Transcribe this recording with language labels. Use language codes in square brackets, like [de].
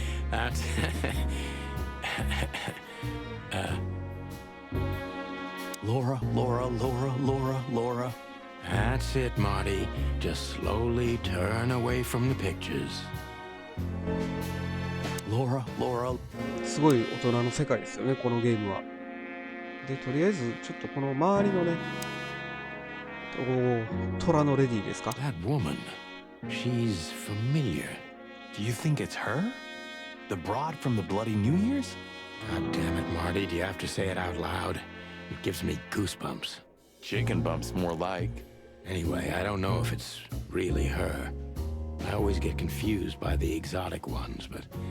[en] That's... Laura. That's it, Marty. Just slowly turn away from the pictures. Laura. [ja] すごい大人の世界ですよね、このゲームは。で、とりあえず、ちょっとこの周りのね、虎のレディーですか。 [en] That woman, she's familiar. Do you think it's her? The broad from the Bloody New Year's? God damn it, Marty. Do you have to say it out loud? It gives me goosebumps. Chicken bumps, more like. Anyway, I don't know if it's really her. I always get confused by the exotic ones, but...